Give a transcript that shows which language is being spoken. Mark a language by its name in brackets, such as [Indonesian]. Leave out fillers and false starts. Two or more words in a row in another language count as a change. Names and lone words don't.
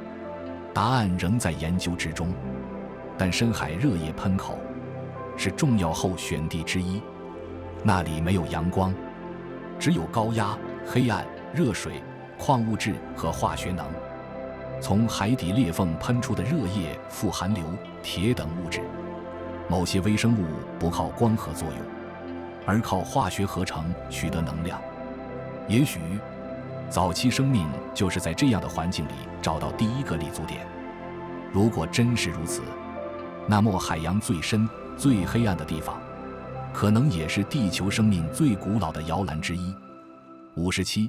[Chinese] 答案仍在研究之中，但深海热液喷口是重要候選地之一。那裡沒有陽光，只有高壓、黑暗、熱水、礦物質和化學能。從海底裂縫噴出的熱液、富含硫、鐵等物質。某些微生物不靠光合作用，而靠化學合成取得能量。也許，早期生命就是在這樣的環境裡找到第一個立足點。如果真是如此，那麼海洋最深、最黑暗的地方，可能也是地球生命最古老的搖籃之一。57.